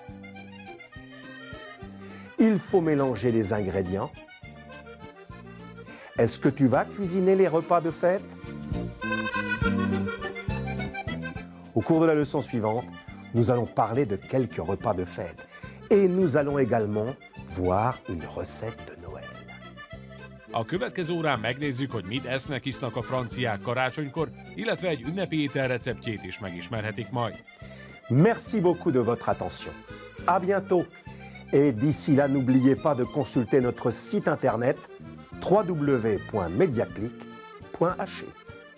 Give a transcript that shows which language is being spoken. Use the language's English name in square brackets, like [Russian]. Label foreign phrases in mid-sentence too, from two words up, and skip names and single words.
[French] Il faut mélanger les ingrédients. Est-ce que tu vas cuisiner les repas de fête? Au cours de la leçon suivante, nous allons parler de quelques repas de fête et nous allons également voir une recette de Noël. [Hungarian] A következő órán megnézzük, hogy mit esznek, isznak a franciák karácsonykor, illetve egy ünnepi étel receptjét is megismerhetik majd. [French] Merci beaucoup de votre attention. À bientôt. Et d'ici là, n'oubliez pas de consulter notre site internet www.mediaclick.ch.